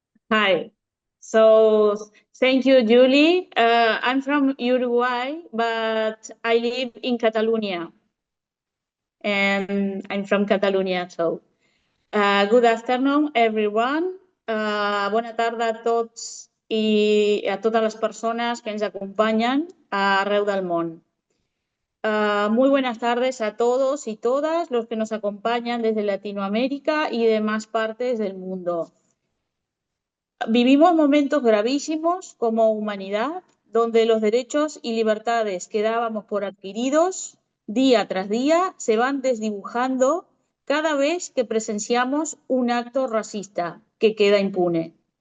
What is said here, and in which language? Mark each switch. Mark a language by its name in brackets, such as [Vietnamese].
[English] Hi. So thank you, Julie. I'm from Uruguay, but I live in Catalonia. And I'm from Catalonia, so good afternoon, everyone. [Catalan] Bona tarda a tots i a totes les persones que ens acompanyen arreu del món. [Spanish] Muy buenas tardes a todos y todas los que nos acompañan desde Latinoamérica y demás partes del mundo. Vivimos momentos gravísimos como humanidad, donde los derechos y libertades que dábamos por adquiridos día tras día se van desdibujando cada vez que presenciamos un acto racista que queda impune.